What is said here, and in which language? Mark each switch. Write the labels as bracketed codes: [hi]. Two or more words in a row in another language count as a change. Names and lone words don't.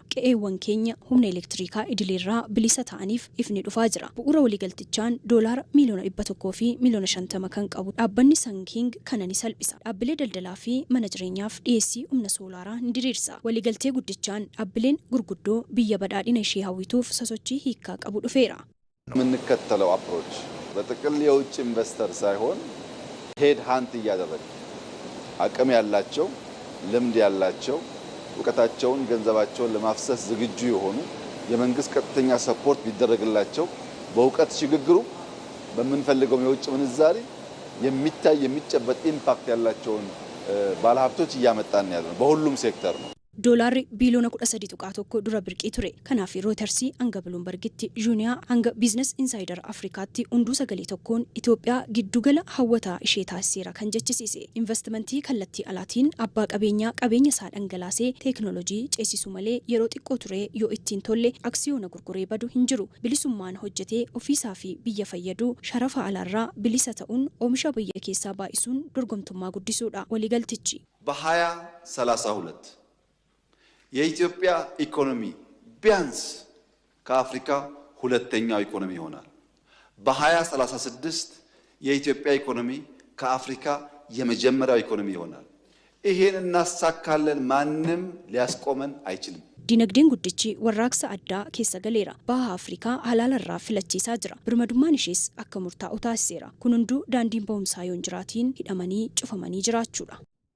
[om] Qe'eewwan keenya humna elektirikaa idileerraa bilisa ta'aniif ifni dhufaa jira. Bu'uura waliigaltichaan doolaara miiliyoona 100 fi miiliyoona 50 kan qabu dhaabbanni Sanking kana ni salphisa. Dhaabbilee daldalaa fi mana jireenyaaf dhiyeessii humna soolaaraa ni diriirsa. Waliigaltee guddichaan dhaabbileen gurguddoo biyya badhaadhina ishee hawwituuf sosochii hiikaa qabu dhufeera. [am] የምንከተለው አፕሮች በጥቅል የውጭ ኢንቨስተር ሳይሆን [en] head hunt [am] እያደረገ አቅም ያላቸው ልምድ ያላቸው ወቀታቸውን ገንዘባቸውን ለማፍሰስ ዝግጁ የሆኑ የመንግስት ቀጥተኛ ሰፖርት ቢደረግላቸው በእውቀት ሽግግሩ በመንፈልገው የውጭ ምንዛሪ የሚታይ የሚጨበጥ ኢምፓክት ያላቸውን ባለሀብቶች እያመጣን ያለው በሁሉም ሴክተር ነው። [om] Doolaarri biiliyoona 13.1 dura birqii ture. Kanaaf Rootersi hanga Bloombergitti Juniyaa hanga Business Insider Afrikaatti hunduu sagalee tokkoon Itoophiyaa giddugala hawwataa ishee taasiseera kan jechisiise. Investimentii kallattii alaatiin abbaa qabeenyaa qabeenya isaa dhangalaasee teekinooloojii ceesisuu malee yeroo xiqqoo ture yoo ittiin tolle aksiyoona gurguree badu hin jiru. Bilisummaan hojjetee ofiisaa fi biyya fayyaduu sharafa alaarraa bilisa ta'uun oomisha biyya keessaa baay'isuun dorgomtummaa guddisuudha waliigaltichi. [am] በ2032 የኢትዮጵያ ኢኮኖሚ ቢያንስ ከአፍሪካ ሁለተኛው ኢኮኖሚ ይሆናል። በ2036 የኢትዮጵያ ኢኮኖሚ ከአፍሪካ የመጀመሪያው ኢኮኖሚ ይሆናል። ይሄን እናሳካለን ማንም ሊያስቆመን አይችልም። [om] Dinagdeen guddichi warraaqsa addaa keessa galeera. Baha Afrikaa halaalarraa filachiisaa jira. Birmadummaan ishees akka murtaa'u taasiseera. Kun hunduu daandiin ba'umsaa yoon jiraatiin hidhamanii cufamanii jiraachuudha.